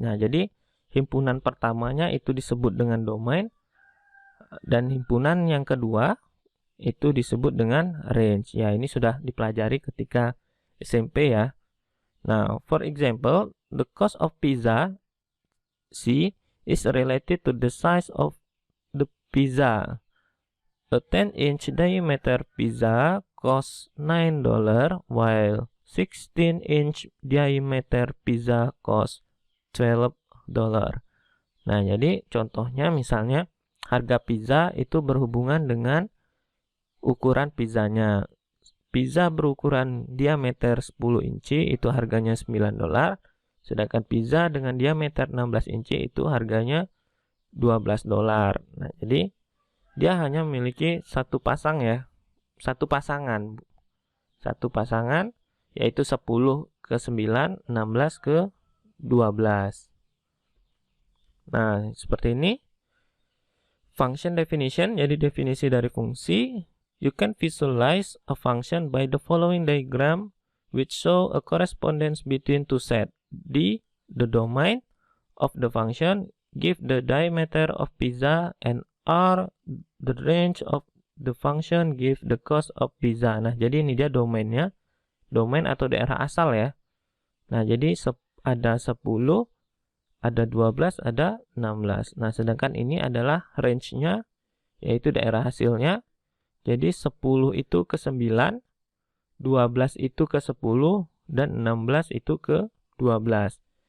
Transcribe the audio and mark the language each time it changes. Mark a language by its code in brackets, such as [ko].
[id] Nah, jadi himpunan pertamanya itu disebut dengan domain, dan himpunan yang kedua itu disebut dengan range. Ya, ini sudah dipelajari ketika SMP ya. [en] Nah, for example, the cost of pizza C is related to the size of the pizza. A 10-inch diameter pizza costs $9, while 16-inch diameter pizza costs $12. [id] Nah, jadi contohnya misalnya harga pizza itu berhubungan dengan ukuran pizzanya. Pizza berukuran diameter 10 inci itu harganya $9. Sedangkan pizza dengan diameter 16 inci itu harganya $12. Nah, jadi dia hanya memiliki satu pasang ya. Satu pasangan yaitu 10 ke 9, 16 ke 12. Nah, seperti ini. [en] Function definition, [id] jadi definisi dari fungsi. [en] You can visualize a function by the following diagram which show a correspondence between two sets. D, the domain of the function, give the diameter of pizza, and R, the range of the function, give the cost of pizza. [id] Nah, jadi ini dia domainnya, domain atau daerah asal ya. Nah, jadi ada 10, ada 12, ada 16. Nah, sedangkan ini adalah range-nya, yaitu daerah hasilnya. Jadi 10 itu ke 9, 12 itu ke 10, dan 16 itu ke 12.